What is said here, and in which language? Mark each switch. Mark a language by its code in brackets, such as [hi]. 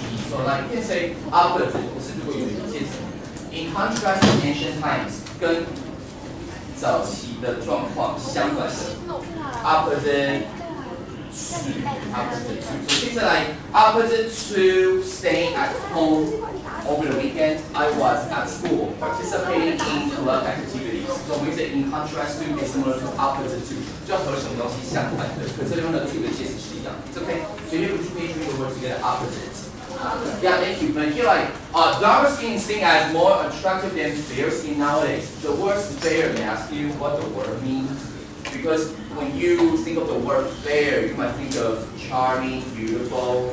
[en] So like you can say opposite. [zh] 可是如果有一个介词 [en] in contrast to ancient times [zh] 跟早期的状况相反的 [en] opposite to opposite to. So things are like opposite to staying at home over the weekend. I was at school participating in club activities. So when we say in contrast to, it's similar to opposite to. [zh] 就和什么东西相反的，可这地方的 to 的介词是一样。 [en] It's okay. So here we can use the word together opposite. Yeah, thank you. But here, like, darker skin is seen as more attractive than fair skin nowadays. The word fair may ask you what the word means. Because when you think of the word fair, you might think of charming, beautiful.